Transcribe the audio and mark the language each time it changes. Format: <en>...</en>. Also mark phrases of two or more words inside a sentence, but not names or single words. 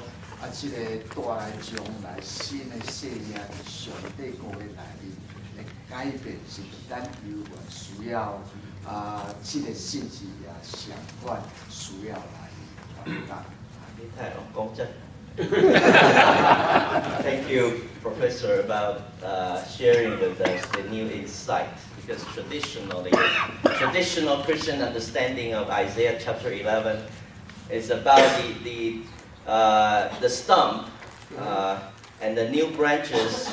<nan>即个带来将来新的生命，上帝国的内面的改变，是咱有缘需要即个信息也相关需要来传达。你太讲真。</nan> <en>Thank you, Professor, about sharing with us the new insight. Because traditional Christian understanding of Isaiah chapter 11 is about the stump and the new branches.</en>